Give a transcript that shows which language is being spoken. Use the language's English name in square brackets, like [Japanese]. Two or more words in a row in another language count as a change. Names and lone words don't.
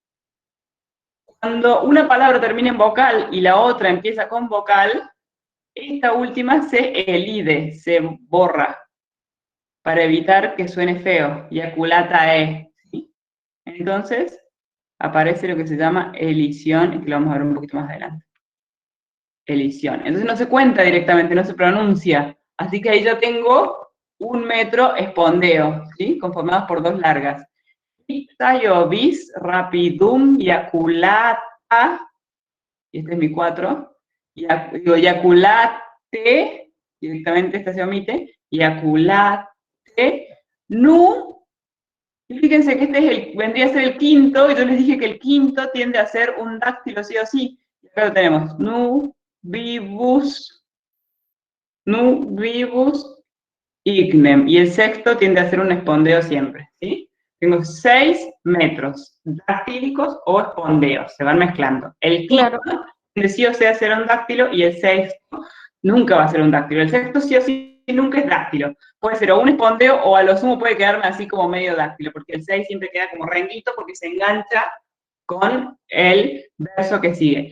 [Spanish] Cuando una palabra termina en vocal y la otra empieza con vocal, esta última se elide, se borra, para evitar que suene feo, yaculata ¿sí? Entonces, aparece lo que se llama elisión, y que lo vamos a ver un poquito más adelante. Elisión. Entonces no se cuenta directamente, no se pronuncia. Así que ahí yo tengo un metro espondeo, ¿sí? Conformados por dos largas. [Latin] Ipsayovis, rapidum, yaculata, [Spanish] y este es mi 4, digo, yaculate, directamente esta se omite, yaculate, nu. Y fíjense que este vendría a ser el quinto, y yo les dije que el quinto tiende a ser un dáctilo sí o sí. Y acá lo tenemos, [Latin] nu vivus, ignem. [Spanish] Y el sexto tiende a ser un espondeo siempre, ¿sí? Tengo 6 metros, dactílicos o espondeos, se van mezclando. El quinto Claro. tiende sí o sí a ser un dáctilo, y el sexto nunca va a ser un dáctilo. El sexto sí o sí nunca es dáctilo. Puede ser o un espondeo o a lo sumo puede quedarme así como medio dáctilo, porque el 6 siempre queda como renguito porque se engancha con el verso que sigue.